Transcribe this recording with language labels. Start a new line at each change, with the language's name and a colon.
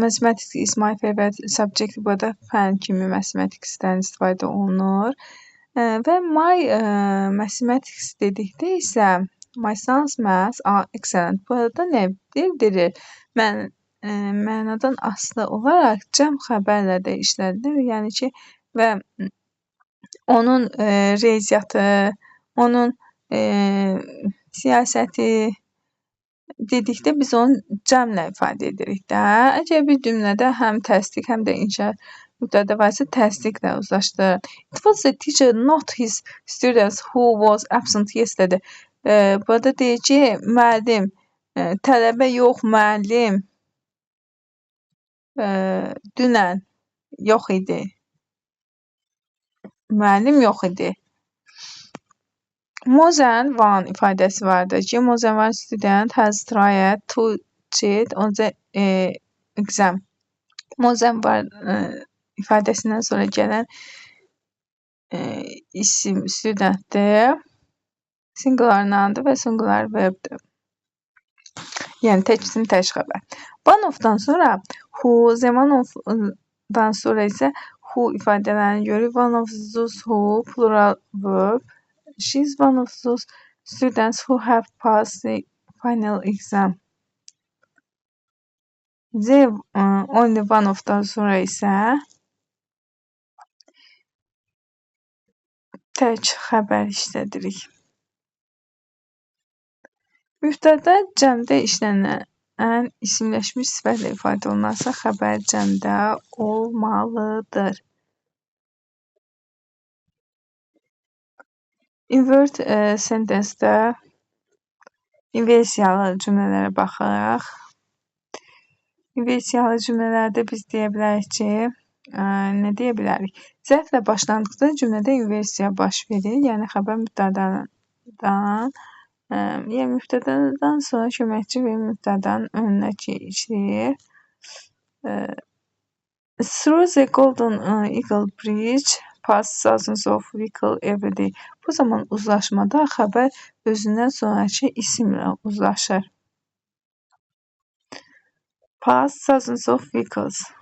English: Mathematics is my favorite subject.
Azerbaijani: Burada fən kimi mathematicsdən istifadə olunur.
English: Və my mathematics
Azerbaijani: dedikdə isə
English: my son's maths are excellent.
Azerbaijani: Burada nə bildirir? Mənadan asılı olaraq cəm xəbərlə də işlədilir. Yəni ki, və onun riyaziyyatı, onun siyasəti dedikdə biz onu cəmlə ifadə edirik də. Əgər bir cümlədə həm təsdiq, həm də inşa mübtədə varsa təsdiqlə uzlaşdırır.
English: It was the teacher, not his students who was absent yesterday.
Azerbaijani: Burada deyir ki, müəllim, tələbə yox, müəllim dünən yox idi. Müəllim yox idi.
English: More than one
Azerbaijani: ifadəsi vardır ki,
English: more than one student has tried to cheat on the exam.
Azerbaijani: More than one ifadəsindən sonra gələn isim studentdir. Singular noundur və singular verbdir. Yəni tək isim, tək xəbər. One of-dan sonra who, the one of-dan sonra isə who ifadələrini görürük.
English: One of those who plural verb. She is one of those students who have passed the final exam.
Azerbaijani: The only one of-dan sonra isə tək xəbər işlədirik. Mübtəda cəmdə işlənən isimləşmiş sifətlə ifadə olunarsa, xəbər cəmdə olmalıdır. Invert sentence-də inversiyalı cümlələrə baxırıq. İnversiyalı cümlələrdə biz deyə bilərik ki, nə deyə bilərik? Zərflə başlandıqda cümlədə inversiya baş verir, yəni xəbər mübtədadan sonra köməkçi və mübtədanın önünə keçir.
English: Through the Golden Eagle Bridge pass thousands of vehicles every day.
Azerbaijani: Bu zaman uzlaşmada xəbər özündən sonrakı isimlə uzlaşır.
English: Pass thousands of vehicles.